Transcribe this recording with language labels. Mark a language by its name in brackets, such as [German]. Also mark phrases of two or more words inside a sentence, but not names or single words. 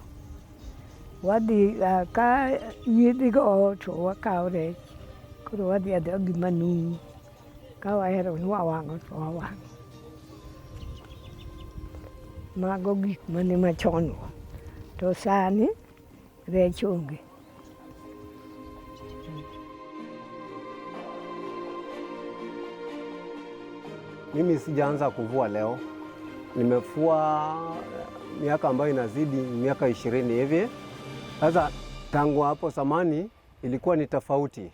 [Luo (Kenya and Tanzania)] Wadhi ka yiedhi go to wakawo rech, koro wadhi adhiya gi manumu. Ka wahero ni wawang'o to wawang'o. Mago gik mane machon go. To sani rech onge. [Swahili] Mimi sijaanza kuvua leo, nimefua miaka ambayo inazidi miaka 20 hivi. Sasa tangu hapo zamani ilikuwa ni tofauti.